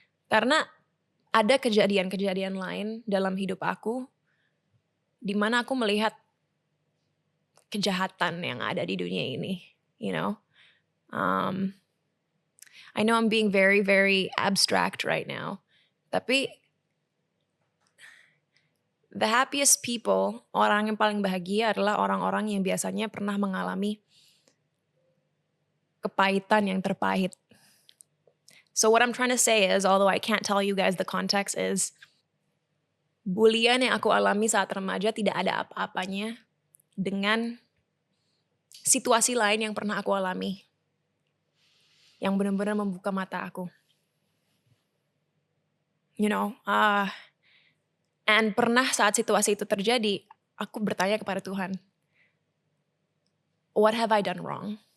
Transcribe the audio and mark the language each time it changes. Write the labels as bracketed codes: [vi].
[id] Karena ada kejadian-kejadian lain dalam hidup aku di mana aku melihat kejahatan yang ada di dunia ini, you know. [en] I know I'm being very, very abstract right now. [id] Tapi [en] the happiest people, [id] orang yang paling bahagia adalah orang-orang yang biasanya pernah mengalami kepahitan yang terpahit. [en] So what I'm trying to say is, although I can't tell you guys the context, is [id] bulian yang aku alami saat remaja tidak ada apa-apanya dengan situasi lain yang pernah aku alami. Yang benar-benar membuka mata aku. You know, and pernah saat situasi itu terjadi, aku bertanya kepada Tuhan, [en] what have I done wrong?